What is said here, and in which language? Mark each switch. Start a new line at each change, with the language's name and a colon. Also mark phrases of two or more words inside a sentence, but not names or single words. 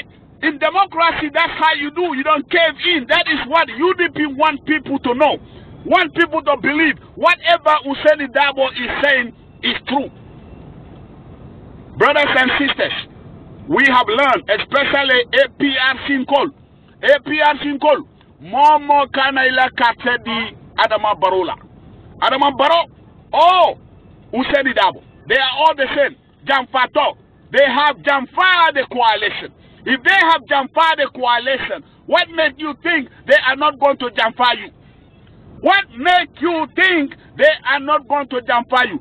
English: In democracy, that's how you do. You don't cave in. That is what UDP want people to know. Want people to believe whatever Hussein Dabo is saying is true. Brothers and sisters, we have learned, especially APRC Nkol. APRC Nkol.
Mandingo: Momo Kanaila Katedi Adama Barola.
English: Adama Baro. Oh, Hussein Dabo. They are all the same. Jamfato. They have Jamfa the coalition. If they have Jamfa the coalition, what makes you think they are not going to Jamfa you? What makes you think they are not going to Jamfa you?